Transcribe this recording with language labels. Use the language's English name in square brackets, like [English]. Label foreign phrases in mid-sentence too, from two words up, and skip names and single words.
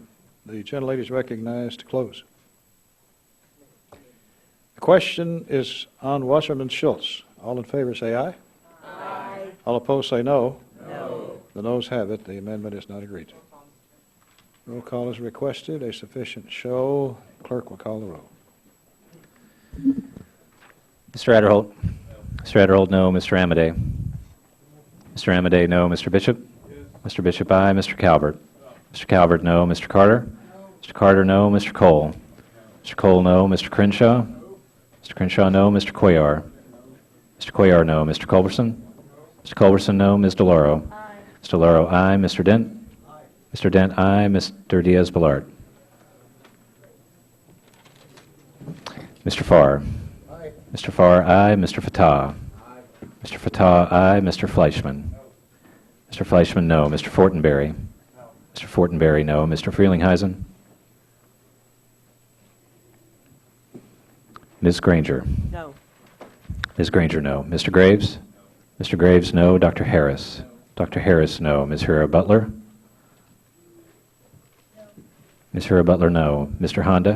[English] The gentlelady is recognized to close. The question is on Wasserman Schultz. All in favor say aye. Aye. All opposed say no. No. The noes have it. The amendment is not agreed to. Roll call is requested. A sufficient show. Clerk will call the roll. Mr. Adderholt. Mr. Adderholt, no. Mr. Amadei. Mr. Amadei, no. Mr. Bishop. Mr. Bishop, aye. Mr. Calvert. Mr. Calvert, no. Mr. Carter. Mr. Carter, no. Mr. Cole. Mr. Cole, no. Mr. Crenshaw. Mr. Crenshaw, no. Mr. Cuellar. Mr. Cuellar, no. Mr. Culberson. Mr. Culberson, no. Ms. DeLauro. Aye. Ms. DeLauro, aye. Mr. Dent. Aye. Mr. Dent, aye. Mr. Diaz-Balart. Mr. Farr. Aye. Mr. Farr, aye. Mr. Fattah. Aye. Mr. Fattah, aye. Mr. Fleischman. Mr. Fleischman, no. Mr. Fortenberry. No. Mr. Fortenberry, no. Mr. Frelinghuysen. Ms. Granger. No. Ms. Granger, no. Mr. Graves. Mr. Graves, no. Dr. Harris. Dr. Harris, no. Ms. Hura Butler. Ms. Hura Butler, no. Mr. Honda.